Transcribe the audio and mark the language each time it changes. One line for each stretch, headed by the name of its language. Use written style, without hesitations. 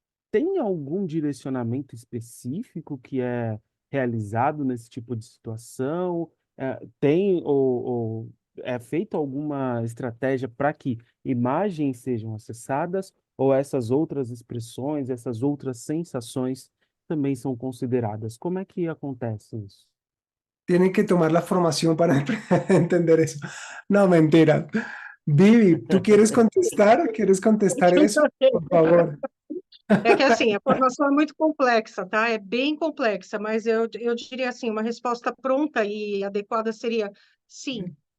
Portuguese: Tem algum direcionamento específico que é realizado nesse tipo de situação? Tem ou é feita alguma estratégia para que imagens sejam acessadas ou essas outras expressões, essas outras sensações também são consideradas? Como é que acontece isso?
Spanish: tienen que tomar la formación para entender eso. No, mentira. Vivi, ¿tú quieres contestar? ¿Quieres contestar eso? Por favor.
Portuguese: É que assim, a formação é muito complexa, tá? É bem complexa, mas eu diria assim, uma resposta pronta e adequada seria sim.